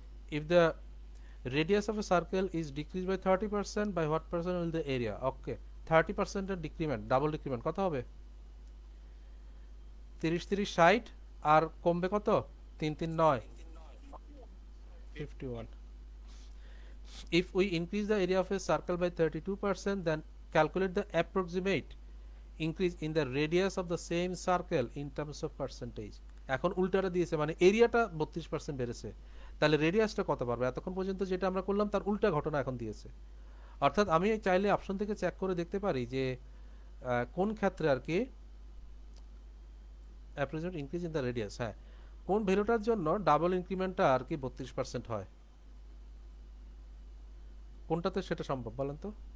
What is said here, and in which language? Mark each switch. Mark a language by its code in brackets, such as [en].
[en] If the radius of a circle is decreased by 30%, by what percent will the area? [bn] Okay, 30% এর decrement, double decrement কত হবে? 30 30 60, আর কমবে কত? 3 3 9, 51। [en] If we increase the area of a circle by 32%, then calculate the approximate increase in the radius of the same circle in terms of percentage. [bn] এখন উল্টাটা দিয়েছে, মানে এরিয়াটা 32% বেড়েছে, তাহলে রেডিয়াসটা কত পারবে? এতক্ষণ পর্যন্ত যেটা আমরা করলাম তার উল্টা ঘটনা এখন দিয়েছে। অর্থাৎ আমি চাইলে অপশন থেকে চেক করে দেখতে পারি যে কোন ক্ষেত্রে আর কি [en] approximate increase in the radius, [bn] হ্যাঁ কোন ভ্যালুটার জন্য ডাবল ইনক্রিমেন্টটা আর কি 32% হয়, কোনটাতে সেটা সম্ভব বলেন তো?